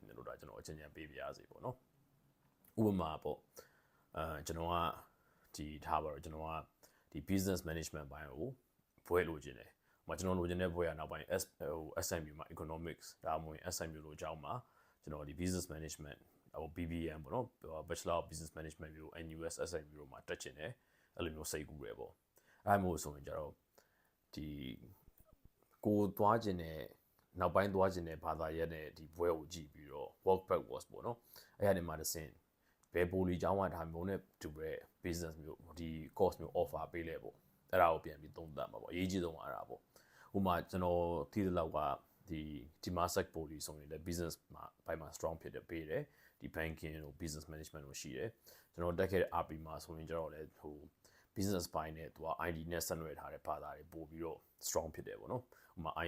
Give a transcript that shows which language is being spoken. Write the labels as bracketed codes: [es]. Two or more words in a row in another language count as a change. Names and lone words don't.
[my] တယ်လို့ဒါကျွန်တော်အချင်းချင်းပေးပြရစီပေါ့နော်ဥပမာပေါ့ကျွန်တော်ကဒီထားပါတော့ကျွန်တော်ကဒီ [en] business management [my] ဘိုင်းကိုဘွဲလိုချင်တယ်ကျွန်တော်လိုချင်တဲ့ဘွဲကနောက်ပိုင်း SMU မှာ economics ဒါမှမဟုတ် SMU လို့အကြောင်းမှာကျွန်တော်ဒီ [en] business management [my] ဟို BBM ပေါ့နော် [en] Bachelor of Business Management [my] မျိုး NUS SMU လို့မှာတက်ချင်တယ်အဲ့လိုမျိုးစိတ်ကူးရပေါ့အဲ့မျိုးဆိုရင်ကျတော့ဒီကိုသွားခြင်းနဲ့နောက်ပိုင်းသွား ခြင်းနဲ့ဘာသာရပ်နဲ့ဒီဘွဲကိုကြည့်ပြီးတော့ [en] work backwards [my] ပေါ့နော်အဲ့ဒီမှာတစ်ဆင့်ဘယ်ပိုလီကျောင်းကဒါမျိုးနဲ့တူတဲ့ business မျိုးဒီ course မျိုး offer ပေးလဲပေါ့အဲ့ဒါကိုပြန်ပြီးသုံးသပ်မှာပေါ့အရေးကြီးဆုံးကအဲ့ဒါပေါ့ဥပမာကျွန်တော်သိတဲ့လောက်ကဒီMasak Poly ဆိုရင်လည်း business မှာဘိုင်မှာ strong ဖြစ်တယ်ပေးတယ်ဒီ banking တို့ [en] business management [my] တို့ရှိတယ်ကျွန်တော်တက်ခဲ့တဲ့ RP မှာဆိုရင်ကျတော့လည်းဟို business ဘိုင်းနဲ့သူက ID နဲ့ဆက်နွယ်ထားတဲ့ဘာသာတွေပို့ပြီးတော့ strong ဖြစ်တယ်ပေါ့နော်ဥပမာ